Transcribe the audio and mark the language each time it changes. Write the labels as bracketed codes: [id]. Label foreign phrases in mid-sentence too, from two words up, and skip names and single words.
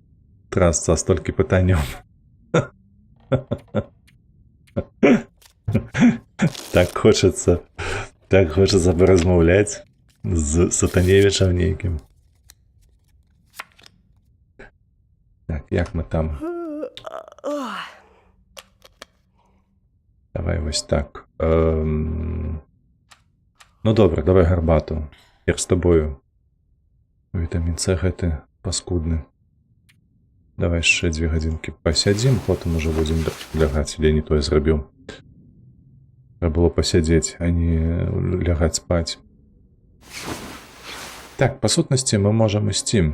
[be] Трасца, столькі пытанняў. Так хочацца паразмаўляць з Сатаневічам нейкім. як мы там? Давай ось так. Ну добре, давай гарбату. Як з тобою. Вітамін С гэты паскудны. Давай яшчэ 2 гадзінкі пасядзім, потым уже будзем лягаць. Я не тое зрабіў. Трэба было пасядзець, а не лягаць спаць. Так, па сутнасці мы можам ісці.